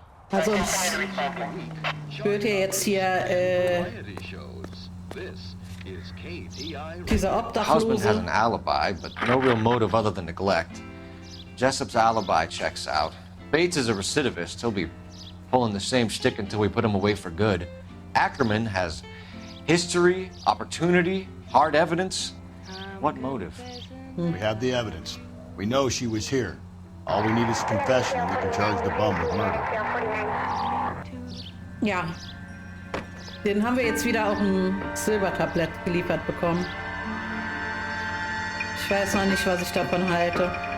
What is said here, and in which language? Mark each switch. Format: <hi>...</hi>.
<de>Also uns wird ja jetzt hier dieser</de> <en>The husband has an</en> <de>Obdachlose.</de> <en>alibi, but no real motive other than neglect. Jessup's alibi checks out. Bates is a recidivist. He'll be pulling the same shtick until we put him away for good. Ackerman has history, opportunity, hard evidence. What motive? We have the evidence. We know she was here. All we need is a confession and we can charge the bum with murder.</en> <de>Ja. Den haben wir jetzt wieder auf dem Silbertablett geliefert bekommen. Ich weiß noch nicht, was ich davon halte.</de>